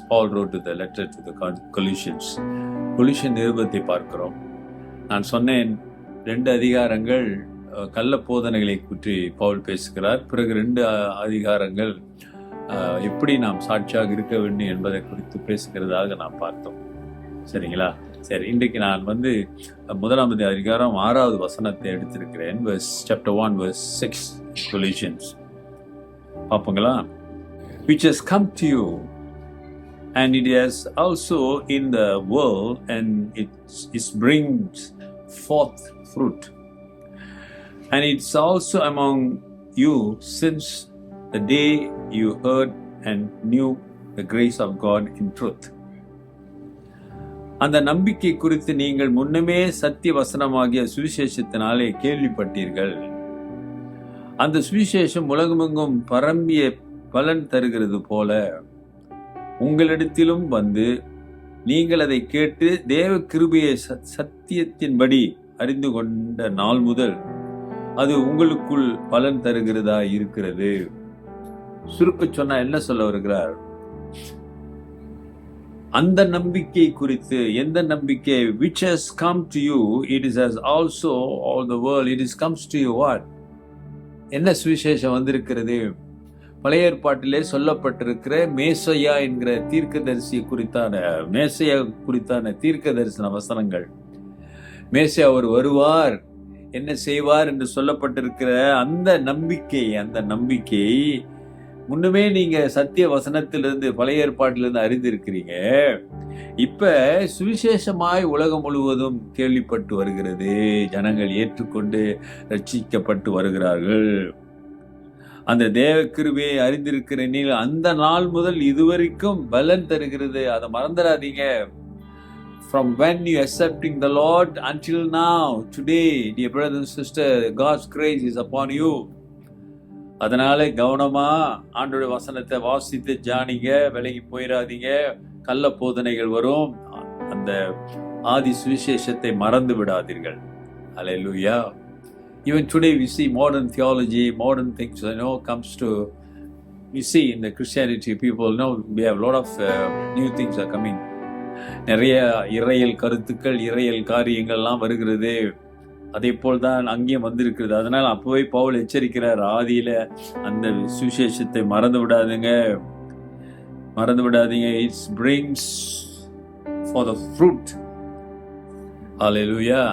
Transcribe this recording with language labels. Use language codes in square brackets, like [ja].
[en] Paul wrote to the letter to the Colossians. [ta] Colossian நிருபத்தை பார்க்கிறோம். நான் சொன்னேன் 2 அதிகாரங்கள் கள்ள போதனைகளை பற்றி பவுல் பேசுகிறார். பிறகு 2 அதிகாரங்கள் எப்படி நாம் சாட்சியாக இருக்க வேண்டும் என்பதை குறித்து பேசுகிறதாக நாம் பார்த்தோம். சரிங்களா? சரி, இன்றைக்கு நான் 1 அதிகாரம் 6வது வசனத்தை எடுத்திருக்கிறேன். [en] chapter 1 verse 6 Colossians. [ta] பார்ப்போங்களா? [en] Which has come to you, and it is also in the world, and it brings forth fruit, and it's also among you since the day you heard and knew the grace of God in truth. [ta] அந்த நம்பிக்கை குறித்து நீங்கள் முன்னமே சத்திய வசனமாகிய சுவிசேஷத்தினாலே கேள்விப்பட்டீர்கள். அந்த சுவிசேஷம் உலகமெங்கும் பரம்பிய பலன் தருகிறது போல உங்களிடத்திலும் வந்து நீங்கள் அதை கேட்டு தேவ கிருபையை சத்தியத்தின்படி அறிந்து கொண்ட நாள் முதல் அது உங்களுக்குள் பலன் தருகிறதா இருக்கிறது. சுருக்க சொன்னா என்ன சொல்ல வருகிறார்? அந்த நம்பிக்கை குறித்து, எந்த நம்பிக்கை? which has come to you, it is as also all the world, it is comes to you what? என்ன சுவிசேஷம் வந்திருக்கிறது? பழைய ஏற்பாட்டிலே சொல்லப்பட்டிருக்கிற மேசையா என்கிற தீர்க்கதரிசி குறித்தான தீர்க்க தரிசன வசனங்கள். மேசையா அவர் வருவார், என்ன செய்வார் என்று சொல்லப்பட்டிருக்கிற அந்த நம்பிக்கை முன்னுமே நீங்க சத்திய வசனத்திலிருந்து பழைய ஏற்பாட்டிலிருந்து அறிந்திருக்கிறீங்க. இப்ப சுவிசேஷமாய் உலகம் முழுவதும் கேள்விப்பட்டு வருகிறது. ஜனங்கள் ஏற்றுக்கொண்டு ரட்சிக்கப்பட்டு வருகிறார்கள். அந்த தேவ கிருபையை அறிந்திருக்கிற நீ அந்த நாள் முதல் இதுவரைக்கும் பலன் தருகிறது. அதை மறந்துடாதீங்க. [en] From when you accepting the Lord until now, today, dear brother and sister, God's grace is upon you. [ta] அதனால கவனமா ஆண்டோட வசனத்தை வாசித்து ஜானிங்க, விலகி போயிடாதீங்க. கள்ள போதனைகள் வரும். அந்த ஆதி சுவிசேஷத்தை மறந்து விடாதீர்கள். [en] Hallelujah. Even today we see modern theology, modern things, comes to, we see in the Christianity people, we have a lot of new things are coming. [ta] நிறைய இறையல் கருத்துக்கள், இறையல் காரியங்கள்லாம் வருகிறது. அதே போல் தான் அங்கேயும் வந்திருக்கிறது. அதனால் அப்பவே பவுல் எச்சரிக்கிறார், ஆதியில அந்த சுவிசேஷத்தை மறந்து விடாதீங்க. [en] It brings for the fruit. Hallelujah.